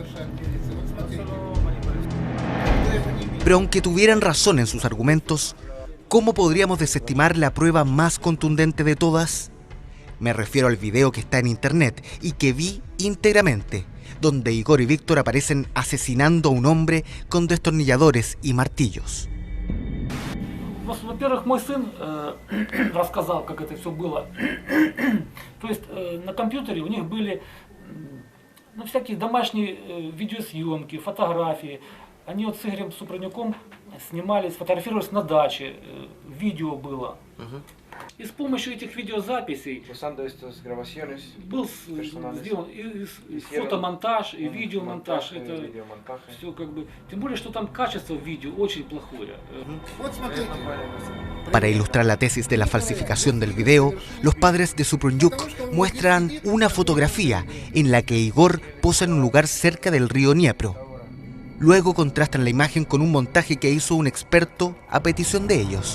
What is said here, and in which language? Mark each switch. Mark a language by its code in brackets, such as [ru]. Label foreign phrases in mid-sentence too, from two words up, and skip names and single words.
[es] Pero aunque tuvieran razón en sus argumentos, ¿cómo podríamos desestimar la prueba más contundente de todas? Me refiero al video que está en internet y que vi íntegramente, donde Igor y Víctor aparecen asesinando a un hombre con destornilladores y martillos. [ru] Во-первых, мой сын рассказал, как это все было. То есть на компьютере у них были всякие домашние видеосъемки, фотографии. Они вот с Игорем Супрунюком снимались, фотографировались на даче, видео было. И с помощью этих видеозаписей был сделан и фотомонтаж, и видеомонтаж. Это все как бы... Тем более, что там качество видео очень плохое. [es] Para ilustrar la tesis de la falsificación del video, los padres de Suprunyuk muestran una fotografía en la que Igor posa en un lugar cerca del río Dniepro. Luego contrastan la imagen con un montaje que hizo un experto a petición de ellos.